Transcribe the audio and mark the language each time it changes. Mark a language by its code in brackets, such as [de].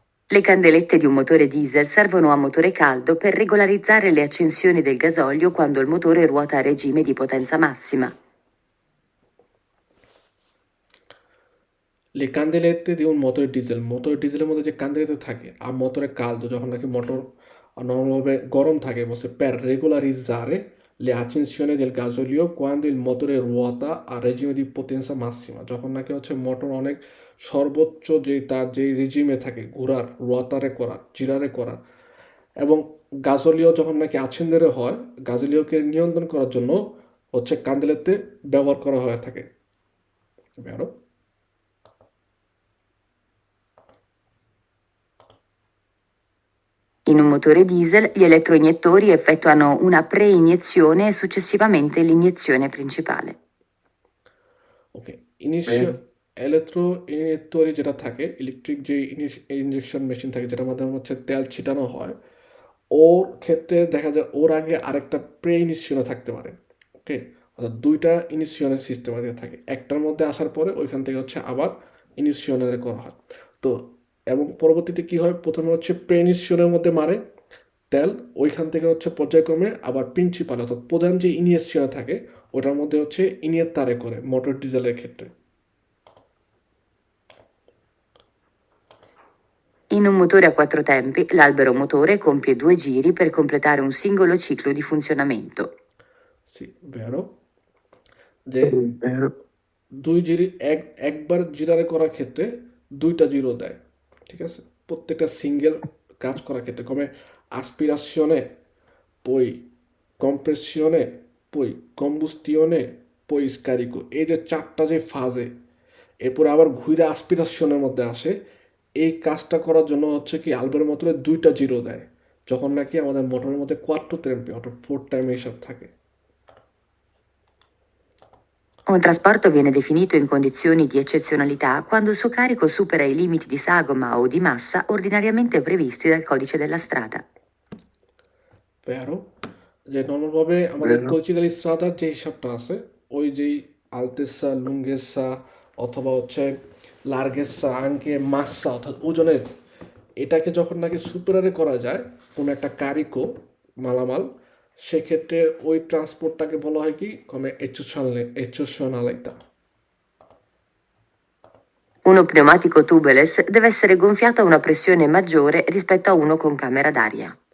[it] Le candelette di un motore diesel servono a motore caldo per regolarizzare le accensioni del gasolio quando il motore ruota a regime di potenza massima. Le candelette di un [bn] motor ডিজেলের মধ্যে যে candelette থাকে [it] a motore caldo [bn] যখন নাকি motor normalmente গরম থাকে বলছে [it] per regolarizzare le accensioni del gasolio quando il motore ruota a regime di potenza massima [bn] যখন নাকি হচ্ছে মোটর অনেক সর্বোচ্চ যে তার যে রেজিমে থাকে ঘোরার রোয়াতারে করার জিরারে করার এবং গাজলীয় যখন নাকি আছেন্দেরে হয় গাজলীয়কে নিয়ন্ত্রণ করার জন্য হচ্ছে কান্দেলেতে ব্যবহার করা হয়ে থাকে বেরো [it] In un motore diesel gli elettroiniettori effettuano una preiniezione e successivamente l'iniezione principale. [bn] Okay initial electro ইনিটরি যেটা থাকে ইলেকট্রিক যে ইনজেকশন মেশিন থাকে যেটার মাধ্যমে হচ্ছে তেল ছিটানো হয় ওর ক্ষেত্রে দেখা যায় ওর আগে আরেকটা প্রে ইনিশিয়নে থাকতে পারে ওকে অর্থাৎ দুইটা ইনিশিয়নের সিস্টেম আগে থাকে একটার মধ্যে আসার পরে ওইখান থেকে হচ্ছে আবার ইনিশিয়নের করা হয় তো এবং পরবর্তীতে কি হয় প্রথমে হচ্ছে প্রে ইনিশিয়নের মধ্যে মারে তেল ওইখান থেকে হচ্ছে পর্যায়ক্রমে আবার প্রিন্সিপাল অর্থাৎ প্রধান যে ইনিশিয়নে থাকে ওটার মধ্যে হচ্ছে ইনিয়ের তারে করে মোটর ডিজেলের ক্ষেত্রে [it] In un motore a quattro tempi, l'albero motore compie 2 giri per completare un singolo ciclo di funzionamento. [bn] C ভেরো যে দুই জিরি একবার জিরারে করার ক্ষেত্রে দুইটা জিরো দেয় ঠিক আছে প্রত্যেকটা সিঙ্গেল কাজ করার ক্ষেত্রে কমে আসপিরাশনে পই কম্প্রেসিয়নে পই কম্বুস্টিয়নে পই স্কারিকো এই যে চারটা যে ফাজে এরপরে আবার ঘুরে আসপিরাশনের মধ্যে আসে এই কাজটা করার জন্য হচ্ছে কি আলবের মোটরে দুইটা জিরো দেয় যখন নাকি আমাদের মোটরের মধ্যে কোয়াট্রো টেম্পি অর্থাৎ 4 টাইম এইসব থাকে [it] Un trasporto viene definito in condizioni di eccezionalità quando il suo carico supera i limiti di sagoma o di massa ordinariamente previsti dal codice della strada. [bn] ভেরো যে নর্মালভাবে আমাদের [it] Vero. [bn] কচিদাল স্ট্রাদার যে হিসাবটা আছে ওই যেই আলতেসা লুঙ্গেসা অথবা হচ্ছে লার্গেসা আঙ্কে মাসা অর্থাৎ ওজনের এটাকে যখন নাকি সুপারারে করা যায় কোনো একটা কারিকো মালামাল সেক্ষেত্রে ওই ট্রান্সপোর্টটাকে বলা হয় কি কমে এচুশনালিতা [it] Uno pneumatico tubeless deve essere gonfiato a una pressione maggiore rispetto a uno con camera d'aria.